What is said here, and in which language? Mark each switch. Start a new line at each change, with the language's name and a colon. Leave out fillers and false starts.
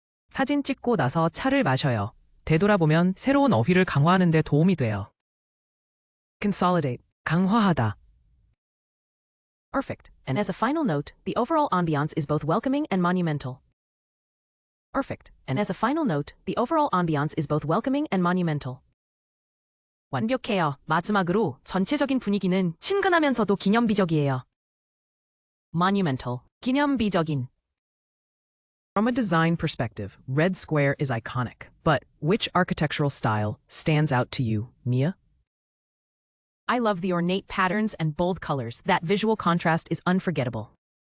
Korean: 사진 찍고 나서 차를 마셔요. 되돌아보면 새로운 어휘를 강화하는 데 도움이 돼요.
English: Consolidate, 강화하다. Perfect. And as a final note, the overall ambiance is both welcoming and monumental. Perfect. And as a final note, the overall ambiance is both welcoming and monumental.
Korean: 완벽해요. 마지막으로 전체적인 분위기는 친근하면서도 기념비적이에요.
English: Monumental, 기념비적인. From a design perspective, Red Square is iconic. But which architectural style stands out to you, Mia? I love the ornate patterns and bold colors. That visual contrast is unforgettable.